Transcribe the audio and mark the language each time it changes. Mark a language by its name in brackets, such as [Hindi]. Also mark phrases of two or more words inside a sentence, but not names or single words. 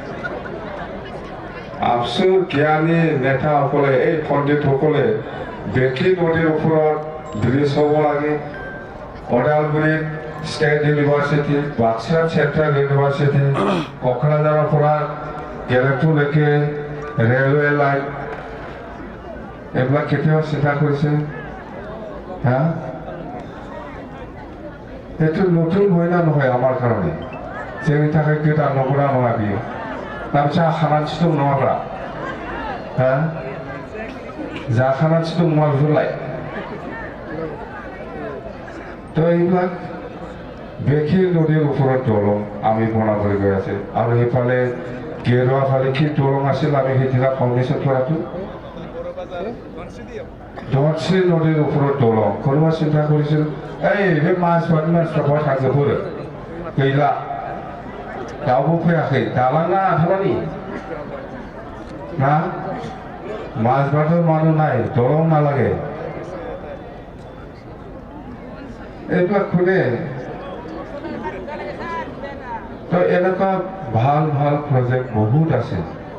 [Assamese] আবসু জ্ঞানী নেতাসকলে এই পণ্ডিতসকলে বেকী নদীৰ ওপৰত ব্ৰিজ হ'ব লাগে ওদালগুৰিত ষ্টেট ইউনিভাৰ্চিটি বাক্সা চেণ্ট্ৰেল ইউনিভাৰ্চিটি কোকৰাঝাৰৰ পৰা গেলেমপুৰলৈকে ৰেলৱে লাইন এইবিলাক কেতিয়াবা চিন্তা কৰিছে হা এইটো নতুন হয় না নহয় আমাৰ কাৰণে [Bodo] जोंनि थाखाय गोदान नंगौना नङा बियो जाखानानैसो दं नङाब्रा हा जाखानानैसो दं नङा बेफोरलाय [Assamese] তো এইবিলাক বেকী নদীৰ ওপৰত দলং আমি বনাবলৈ গৈ আছে আৰু সেইফালে গেৰুৱা ফালে কি দলং আছিল আমি সেইদিনা ফাউণ্ডেশ্যন কৰাটো ধনশ্ৰী নদীৰ ওপৰত দলং কোনোবা চিন্তা কৰিছিল এই [Bodo] बे माजबाटनि मानसिफ्रा बहा थांजोबो गैला रावबो फैयाखै दालाङा आथालानि ना [Assamese] माजबाटৰ মানুহ নাই দলং নালাগে এইবিলাক কোনে তো এনেকুৱা ভাল প্ৰজেক্ট বহুত আছে